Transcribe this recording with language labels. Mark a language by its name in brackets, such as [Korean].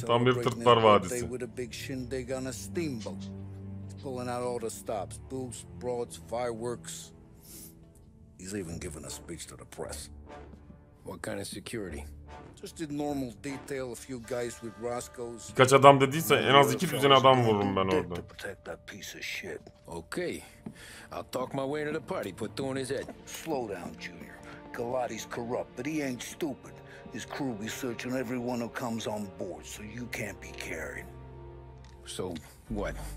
[Turkish] Tam bir Tırtlar Vadisi. [English] with a big shindig on a steamboat. He's pulling out all the stops, booths, broads, fireworks. He's even giving a speech to the press. What kind of security? Just a normal detail, a few guys with Roscoe's. [Turkish] Birkaç adam dediyse en az 2 düzine adam vururum ben orada. [English] Protect that piece of shit. Okay, I'll talk my way into the party, put two in his head. Slow down, Junior. Galati's corrupt, but he ain't stupid. His crew be searching everyone who comes on board, so you can't be carried. So, what?